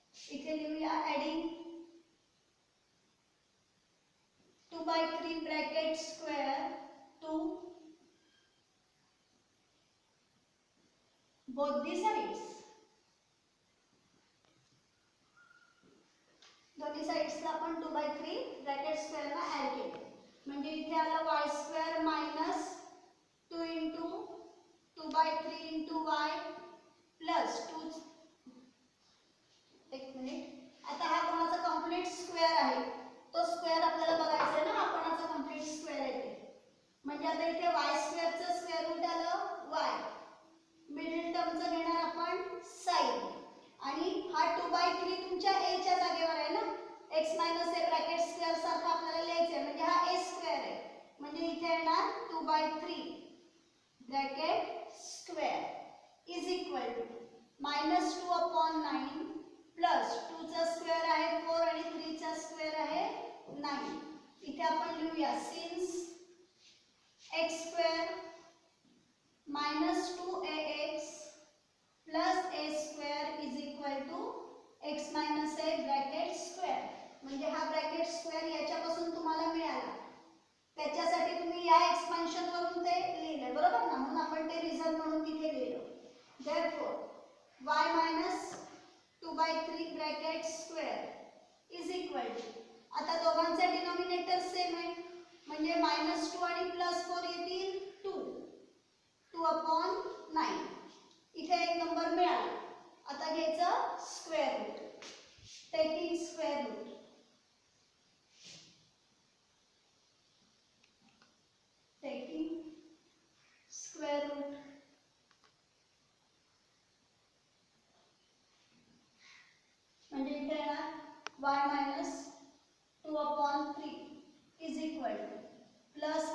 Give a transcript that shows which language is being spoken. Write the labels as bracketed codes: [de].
[mr] इथे लिहूया [en] Adding 2/3 bracket square to both the sides. [mr] दोन्ही साइड्सला आपण 2/3 ब्रॅकेट स्क्वेअर ला ऍड केले. म्हणजे इथे आलं y² minus 2 into 2/3 into y plus 2. एक मिनिट, आता हा कोणाचा कंप्लीट स्क्वेअर आहे, तो स्क्वेअर आपल्याला बघायचा आहे ना, हा कोणाचा कंप्लीट स्क्वेअर आहे ते. म्हणजे आता इथे y² चं स्क्वेअर रूट आलं y, मिडल टर्मचं घेणार आपण साइन आणि हा 2/3 तुमच्या a च्या जागेवर आहे ना. x minus a bracket square सारखा आपल्याला लिहायचं आहे. म्हणजे हा a स्क्वेअर आहे. म्हणजे इथे येणार [en] 2/3 bracket square is equal to -2 upon 9 [mr] plus 2 चा स्क्वेअर आहे 4 आणि 3 चा स्क्वेअर आहे 9. इथे आपण लिहूया [en] Since x² minus 2ax plus a² is equal to x minus a bracket square. [mr] म्हणजे हा ब्रॅकेट स्क्वेअर याच्यापासून तुम्हाला मिळाला, त्याच्यासाठी तुम्ही या एक्सपान्शन वरून ते लिहिले, बरोबर ना. म्हणून आपण ते रिझन म्हणून तिथे लिहिलं. [en] therefore y minus 2/3 bracket square is equal to, [mr] आता दोघांचे डिनॉमिनेटर सेम आहे म्हणजे -2 आणि +4 येतील 2 upon 9. इथे एक नंबर मिळाला. आता घ्यायचं square route. [en] Taking square root, taking square root. [mr] म्हणजे इथे येणार [en] y minus 2 upon 3 is equal to